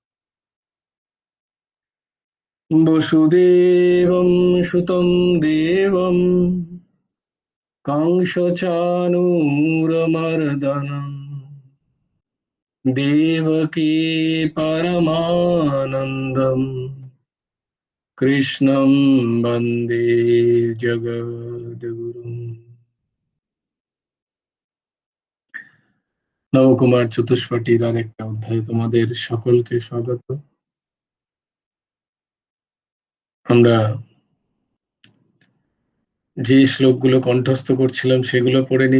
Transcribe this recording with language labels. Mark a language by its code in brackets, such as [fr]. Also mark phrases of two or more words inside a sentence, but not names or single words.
[sa] वसुदेवं सुतं देवं कंसचाणूरमर्दनम् देवकी परमानन्दम् कृष्णं वन्दे जगद्गुरुम्। [bn] নবকুমার চতুষ্পাঠীর আর একটা অধ্যায়ে তোমাদের সকলকে স্বাগত। আমরা যে শ্লোকগুলো কণ্ঠস্থ করছিলাম সেগুলো পড়ে নিই।